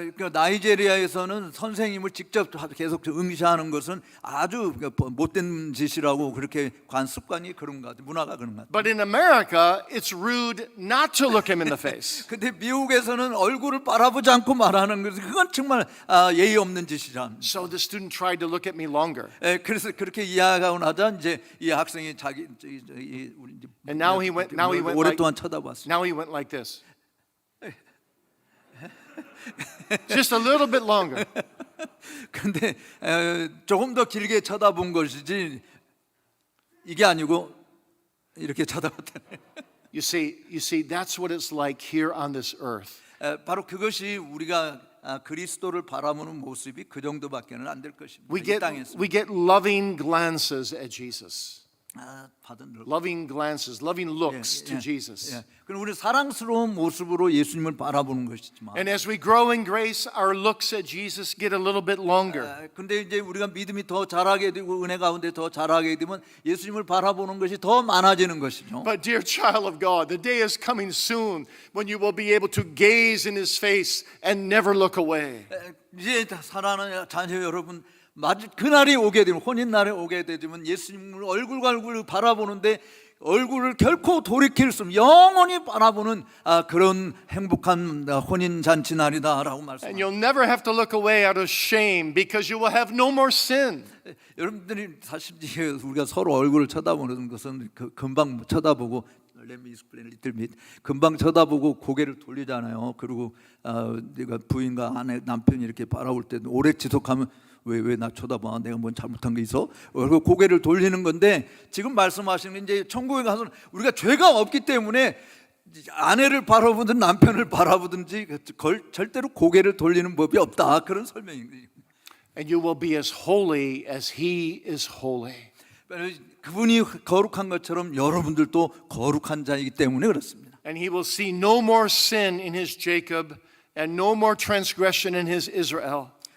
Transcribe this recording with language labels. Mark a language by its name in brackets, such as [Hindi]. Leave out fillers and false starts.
[Korean] 그 나이지리아에서는 선생님을 직접 계속 응시하는 것은 아주 못된 짓이라고 그렇게 습관이 그런 것 같아요. 문화가 그런 것 같아요. [English] But in America, it's rude not to look him in the face." [Korean] 근데 미국에서는 얼굴을 바라보지 않고 말하는 것은 그건 정말 예의 없는 짓이잖아. [English] So the student tried to look at me longer. [Korean] 그래서 그렇게 이야기하고 나자 이제 이 학생이 자기 [English] And now he went like, [Korean] 오랫동안 쳐다봤어요. [English] now he went like this. Just a little bit longer. [Korean] 근데 조금 더 길게 쳐다본 것이지 이게 아니고 이렇게 쳐다봤다네. [English] You see, that's what it's like here on this earth. [Korean] 바로 그것이 우리가 그리스도를 바라보는 모습이 그 정도밖에는 안 될 것입니다. [English] We [Korean] 이 [English] get [Korean] 땅에서 [English] loving glances at Jesus. [Korean] 받은 [English] Loving glances, loving looks to Jesus. [Korean] 그럼 우리 사랑스러운 모습으로 예수님을 바라보는 것이지만. [English] And as we grow in grace, our looks at Jesus get a little bit longer. [Korean] 근데 이제 우리가 믿음이 더 자라게 되고 은혜 가운데 더 자라게 되면 예수님을 바라보는 것이 더 많아지는 것이죠. [English] But dear child of God, the day is coming soon when you will be able to gaze in His face and never look away. [Korean] 이제 사랑하는 자녀 여러분, 그날이 오게 되면 혼인 날에 오게 되면 예수님을 얼굴과 얼굴을 바라보는데 얼굴을 결코 돌이킬 수 없는 영원히 바라보는 그런 행복한 혼인 잔치 날이다라고 [English] And [Korean] 말씀합니다. [English] you'll never have to look away out of shame because you will have no more sin. [Korean] 여러분들이 사실 우리가 서로 얼굴을 쳐다보는 것은 금방 쳐다보고 [English] Let me explain a little bit. [Korean] 금방 쳐다보고 고개를 돌리잖아요. 그리고 내가 부인과 아내, 남편이 이렇게 바라볼 때 오래 지속하면 왜 나 쳐다봐? 내가 뭔 잘못한 게 있어? 그리고 고개를 돌리는 건데 지금 말씀하시는 이제 천국에 가서는 우리가 죄가 없기 때문에 아내를 바라보든 남편을 바라보든지 절대로 고개를 돌리는 법이 없다. 그런 설명입니다. [English] And you will be as holy as He is holy. [Korean] 그분이 거룩한 것처럼 여러분들도 거룩한 자이기 때문에 그렇습니다. [English] And he will see no more sin in his Jacob and no more transgression in his Israel.